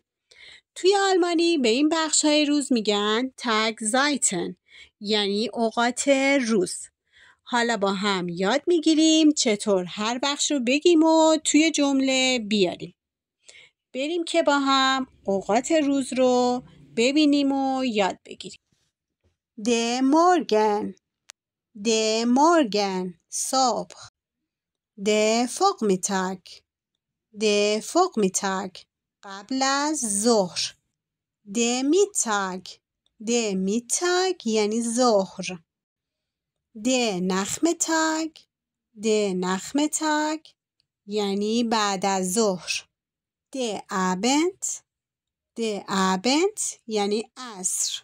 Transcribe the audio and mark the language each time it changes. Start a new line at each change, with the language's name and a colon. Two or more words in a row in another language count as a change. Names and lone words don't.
Persian: توی آلمانی به این بخش‌های روز میگن
German: Tageszeiten,
Persian: یعنی اوقات روز. حالا با هم یاد میگیریم چطور هر بخش رو بگیم و توی جمله بیاریم. بریم که با هم اوقات روز رو ببینیم و یاد بگیریم.
German: Der Morgen. Der Morgen صبح. Der Vormittag. Der Vormittag
Persian: قبل از ظهر.
German: Der Mittag. Der Mittag
Persian: یعنی ظهر.
German: Der Nachmittag. Der Nachmittag
Persian: یعنی بعد از ظهر.
German: Der Abend. Der Abend
Persian: یعنی عصر.